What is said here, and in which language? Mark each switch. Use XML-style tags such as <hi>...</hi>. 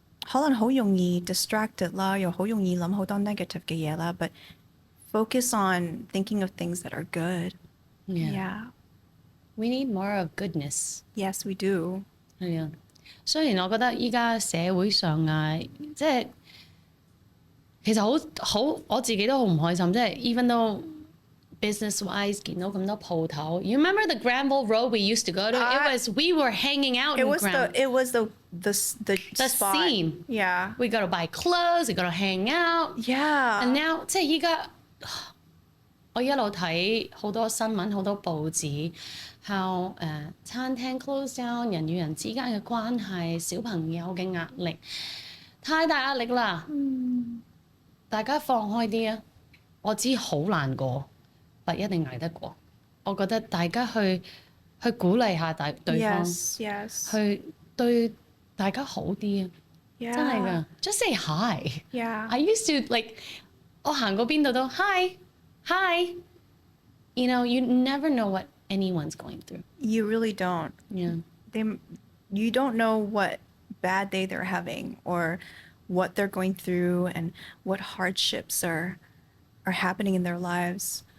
<yue>可能好容易 distracted 啦，又好容易諗好多 negative 嘅嘢啦。</yue> <en>But focus on thinking of things that are good. Yeah. We need more of goodness. Yes, we do.</en> <yue>係啊，雖然我覺得依家社會上啊，即係其實好，我自己都好唔開心。即係</yue> <en>even though business-wise</en> <yue>見到咁多鋪頭，</yue> <en>you remember the Granville Road we used to go to? We were hanging out in Granville. It was the spot. scene. Yeah. We go to buy clothes, we go to hang out. Yeah. And now</en> <yue>即係依家我一路睇好多新聞，好多報紙，how 餐廳 close down， 人與人之間嘅關係，小朋友嘅壓力，太大壓力啦。大家放開啲啊！我知好難過，但一定捱得過。我覺得大家去鼓勵下對方</yue> <en>Yes.</en> <yue>去對大家好啲啊！</yue> <en>Yeah.</en> <yue>真係㗎 ，</yue> <en>just say hi. Yeah. I used to like</en> <yue>我行過邊度都</yue> <en>hi. You know, you never know what anyone's going through. You really don't. Yeah. You don't know what bad day they're having or what they're going through and what hardships are happening in their lives.</en>